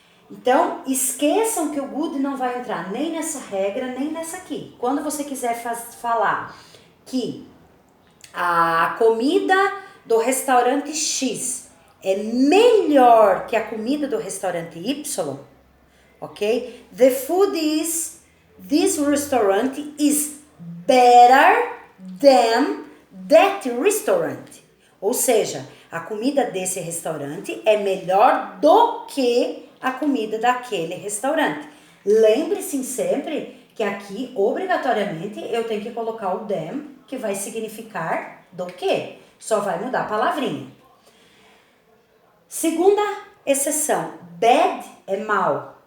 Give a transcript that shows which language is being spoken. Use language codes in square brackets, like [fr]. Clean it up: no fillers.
[pt] Então, esqueçam que o good não vai entrar nem nessa regra, nem nessa aqui. Quando você quiser falar que a comida do restaurante X é melhor que a comida do restaurante Y, ok? [en] The food is, this restaurant is better than that restaurant. [pt] Ou seja, a comida desse restaurante é melhor do que a comida daquele restaurante. Lembre-se sempre que aqui, obrigatoriamente, eu tenho que colocar o than, que vai significar do que. Só vai mudar a palavrinha. Segunda exceção, bad é mal.